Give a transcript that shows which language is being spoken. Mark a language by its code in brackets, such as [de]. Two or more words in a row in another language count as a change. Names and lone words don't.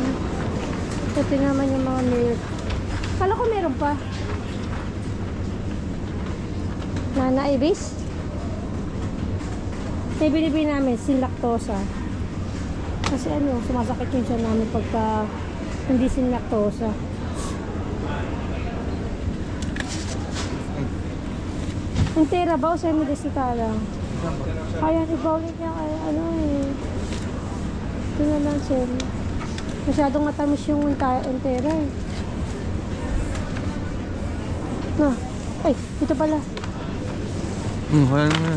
[tl] Ito naman yung mga milk. Kala ko meron pa. Nana Ibis. May binibili namin [es] sin lactosa. [tl] Kasi ano, sumasakit yung siya namin pagka hindi [es] sin lactosa. [tl] Entera ba o semi-desita lang? Kaya ibawin niya kaya ano eh. Ito na lang semi. Masyadong matamis yung entera eh. No. Ay, ito pala. Wala naman.